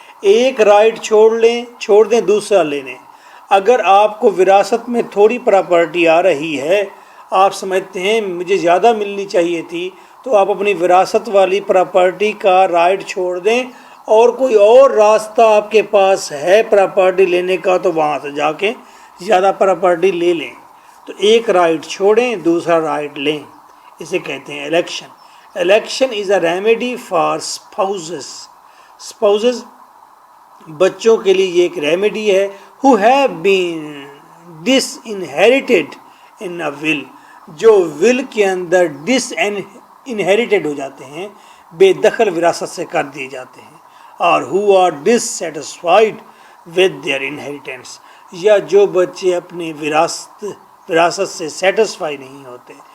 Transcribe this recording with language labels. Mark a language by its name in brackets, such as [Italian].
[Urdu] ایک رائٹ چھوڑ دیں دوسرا لے لیں. اگر آپ کو وراثت میں تھوڑی پراپرٹی آ رہی ہے، آپ سمجھتے ہیں مجھے زیادہ ملنی چاہیے تھی، تو آپ اپنی وراثت والی پراپرٹی کا رائٹ چھوڑ دیں، اور کوئی اور راستہ آپ کے پاس ہے پراپرٹی لینے کا تو وہاں سے جا کے زیادہ پراپرٹی لے لیں. تو ایک رائٹ چھوڑیں دوسرا رائٹ لیں. اسے کہتے ہیں election. [English] Election is a remedy for spouses. [Urdu] بچوں کے لیے یہ ایک ریمیڈی ہے. [English] who have been disinherited in a will، [Urdu] جو ول کے اندر ڈس انہیریٹڈ ہو جاتے ہیں، بے دخل وراثت سے کر دیے جاتے ہیں، اور [English] who are dissatisfied with their inheritance، [Urdu] یا جو بچے اپنی وراثت سے سیٹسفائی نہیں ہوتے.